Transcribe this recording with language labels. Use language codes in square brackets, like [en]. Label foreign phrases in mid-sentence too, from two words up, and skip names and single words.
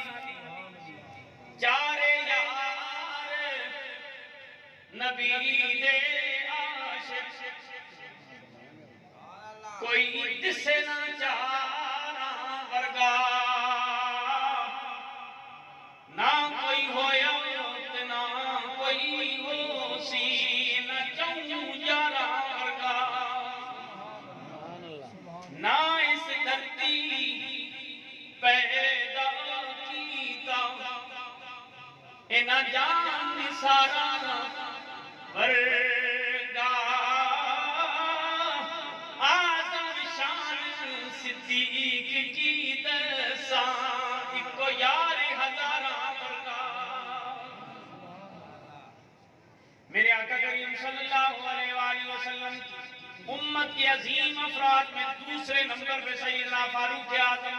[pa] چارے یار نبی دے عاشق، کوئی جسے نہ چاہنا ورگا، نہ کوئی ہویا نہ کوئی ہو سی، نہ چوں یارا ورگا، نہ اس دھرتی پیدا کیتا، اے نہ جان سارا ورگا، آزم شان صدیق کی دسان، ایک یار ہزارہ ورگا۔ [ur] میرے آقا کریم صلی اللہ علیہ وآلہ وسلم کی امت کے عظیم افراد میں دوسرے نمبر پہ سیدنا فاروق اعظم۔